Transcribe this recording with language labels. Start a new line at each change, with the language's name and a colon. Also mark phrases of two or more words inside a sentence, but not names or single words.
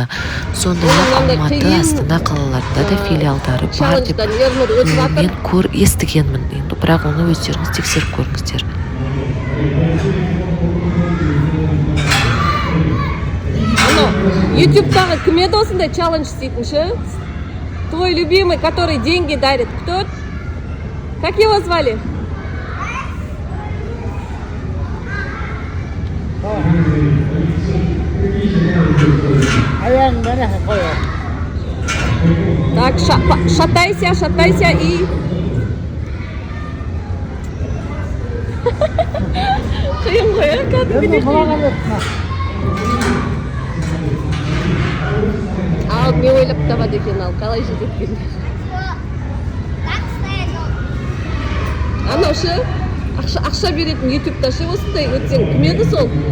Kazakh: Сондай-ақ Алматы, Астана қалаларында да филиалдары бар деп мен естігенмін. Бірақ оны өздеріңіз тексеріп көріңіздер. YouTube'дағы кім еді осындай челлендж істейтінші?
Russian: Твой любимый, который деньги дарит, кто? Как его звали? Так, шатайся и...
Kazakh: Қиын ғой, кәдімгідей қиын. Не ойлап табады екен, қалай жетеді. Анау шы, ақша беретін ютубта шы осындай өтсең, кім еді сол?